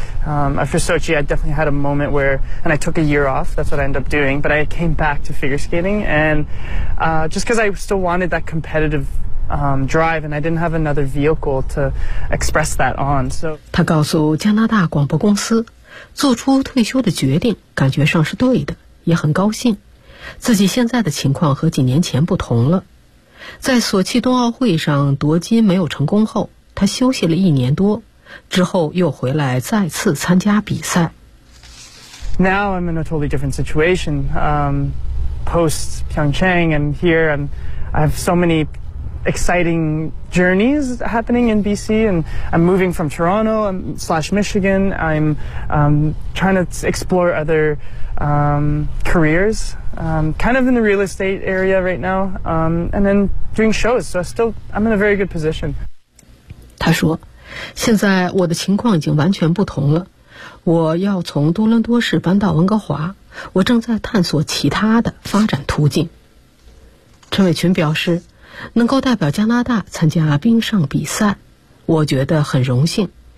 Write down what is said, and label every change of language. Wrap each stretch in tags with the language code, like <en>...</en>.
<en>After Sochi, I definitely had a moment where, and I took a year off, that's what I ended up doing, but I came back to figure skating, and just because I still wanted that competitive drive, and I didn't have another vehicle to express that on. So,</en> <zh>他告诉加拿大广播公司，做出退休的决定感觉上是对的，也很高兴，自己现在的情况和几年前不同了。在索契冬奥会上夺金没有成功后，他休息了一年多，之后又回来再次参加比赛。</zh> <en>Now I'm in a totally different situation. Post Pyeongchang, I'm here, and I have so many exciting journeys happening in BC. And I'm moving from Toronto / Michigan. I'm trying to explore other careers. Kind of in the real estate area right now, and then doing shows. So I'm in a very good position.</en> <zh>他说，现在我的情况已经完全不同了。我要从多伦多市搬到温哥华，我正在探索其他的发展途径。陈伟群表示，能够代表加拿大参加冰上比赛，我觉得很荣幸。</zh>